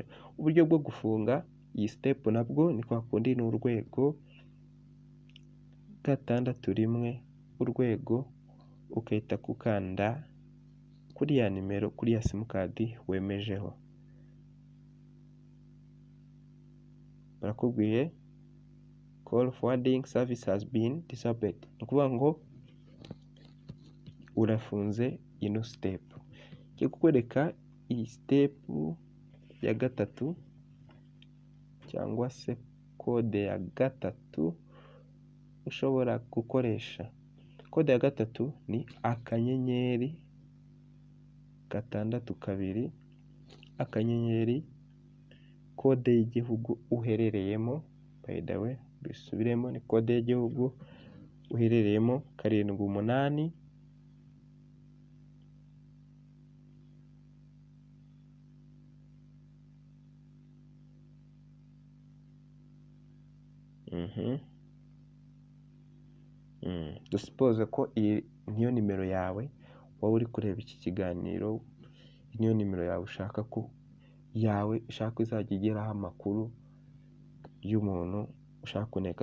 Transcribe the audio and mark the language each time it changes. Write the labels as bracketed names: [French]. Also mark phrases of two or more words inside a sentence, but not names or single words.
[Kinyarwanda] Uburyo bwo gufunga iyi step nabwo ni kwa kundi, ni urwego 6 urwego, ukahita kukanda kuri ya nimero, kuri ya simukadi wemejeho. [English] Barakubwiye call forwarding service has been disabled, [Kinyarwanda] ni ukuvuga ngo urafunze ino step. Cyo kukwereka iyi step ya 3 cyangwa se kode ya 3 ushobora gukoresha. Kode ya 3 ni akanyenyeri 6 akanyenyeri kode y'igihugu uherereyemo. [English] By the way, [Kinyarwanda] bisubiremo, ni kode y'igihugu uherereyemo 78 dusuppose ko iyi niyo nimero yawe, wowe uri kureba iki kiganiro, niyo nimero yawe ushaka ko izajya igeraho amakuru y'umuntu ushaka kuneka.